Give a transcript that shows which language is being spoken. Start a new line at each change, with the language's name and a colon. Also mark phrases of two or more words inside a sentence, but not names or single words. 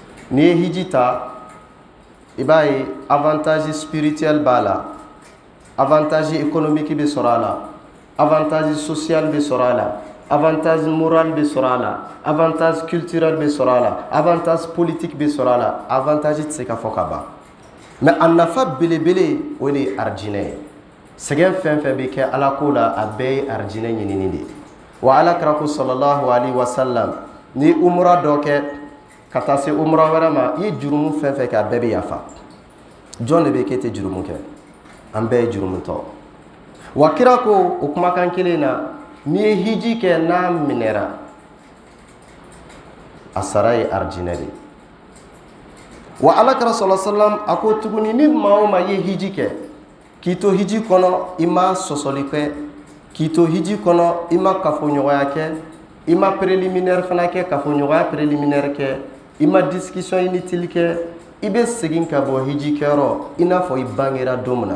Bambara: n'i ye hiji ta i b'a ye
French: avantage spirituel
Bambara: b'a la,
French: avantage économique
Bambara: bɛ sɔrɔ a la,
French: avantage social
Bambara: bɛ sɔrɔ a la,
French: avantage moral
Bambara: bɛ sɔrɔ a la,
French: avantage culturel
Bambara: bɛ sɔrɔ a la,
French: avantage politique
Bambara: bɛ sɔrɔ a la, avantage tɛ se ka fɔ ka ban. mais a nafa belebele o de ye arijinɛ ye. sɛgɛn fɛn fɛn bɛ kɛ ala ko la a bɛɛ ye arijinɛ ɲinini de ye. wa alakira ko
Arabic: صلى الله عليه وسلم
Bambara: ni umra dɔ kɛ ka taa se umra wɛrɛ ma i ye jurumu fɛn fɛn kɛ a bɛɛ bɛ yafa. jɔn de bɛ k'e tɛ jurumu kɛ? an bɛɛ ye jurumutɔ. wa kira ko o kumakan kelen na n'i ye hiji kɛ n'a minɛra a sara ye arijinɛ de. wa alakira
Arabic: صلى الله عليه وسلم
Bambara: a ko tuguni ni maa o maa ye hiji kɛ k'i to hiji kɔnɔ i ma sɔsɔli kɛ, k'i to hiji kɔnɔ i ma kafoɲɔgɔnya kɛ, i ma préliminaire fana kɛ, kafoɲɔgɔnya préliminaire kɛ, i ma
French: discussion inutile
Bambara: kɛ, i bɛ segin ka bɔ hiji kɛyɔrɔ i n'a fɔ i bangera don min na.